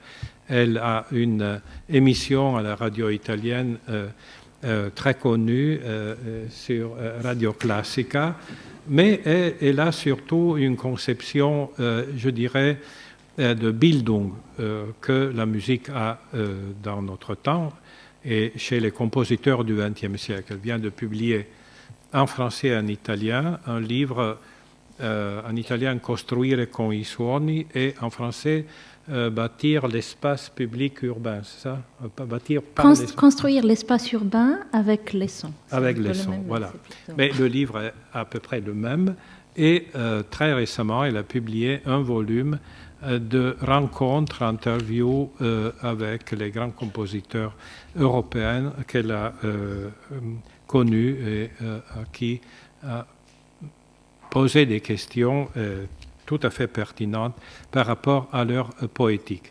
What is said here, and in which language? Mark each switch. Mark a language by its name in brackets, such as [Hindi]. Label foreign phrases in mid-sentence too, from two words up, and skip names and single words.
[French] Elle a une émission à la radio italienne très connue sur Radio Classica, mais elle a surtout une conception, je dirais, de Bildung que la musique a dans notre temps et chez les compositeurs du XXe siècle. Elle vient de publier en français et en italien un livre en italien Costruire con i suoni et en français bâtir l'espace public urbain, c'est ça? Bâtir Construire l'espace urbain avec les sons. Avec les sons, voilà. Mais le livre est à peu près le même. Et très récemment, elle a publié un volume de rencontres, interviews avec les grands compositeurs européens qu'elle a connus et à qui a posé des questions tout à fait pertinentes par rapport à leur poétique.